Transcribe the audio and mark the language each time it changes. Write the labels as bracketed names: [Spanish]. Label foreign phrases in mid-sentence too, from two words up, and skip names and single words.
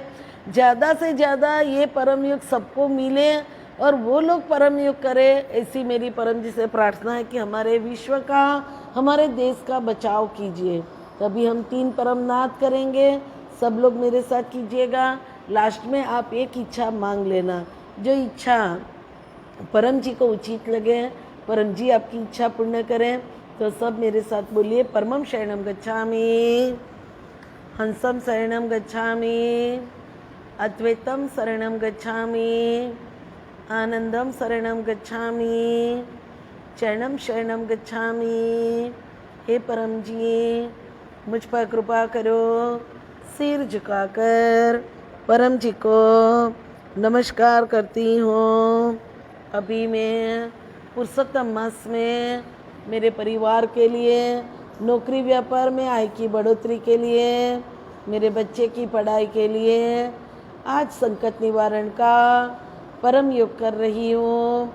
[Hindi] ज़्यादा से ज़्यादा ये परम योग सबको मिले और वो लोग परम योग करें, ऐसी मेरी परम जी से प्रार्थना है कि हमारे विश्व का, हमारे देश का बचाव कीजिए। तभी हम 3 परमनाथ करेंगे, सब लोग मेरे साथ कीजिएगा। लास्ट में आप एक इच्छा मांग लेना, जो इच्छा परम जी को उचित लगे, परम जी आपकी इच्छा पूर्ण करें। तो सब मेरे साथ बोलिए, [Sanskrit] परमं शरणं गच्छामि, हंसं शरणं गच्छामि, अद्वैतं शरणं गच्छामि, आनंदम शरणं गच्छामि, चरणं शरणं गच्छामि। [Hindi] हे परम जी, मुझ पर कृपा करो। सिर झुकाकर परम जी को नमस्कार करती हूँ। अभी मैं पुरुषोत्तम मास में मेरे परिवार के लिए, नौकरी व्यापार में आय की बढ़ोतरी के लिए, मेरे बच्चे की पढ़ाई के लिए आज संकट निवारण का परम योग कर रही हूँ।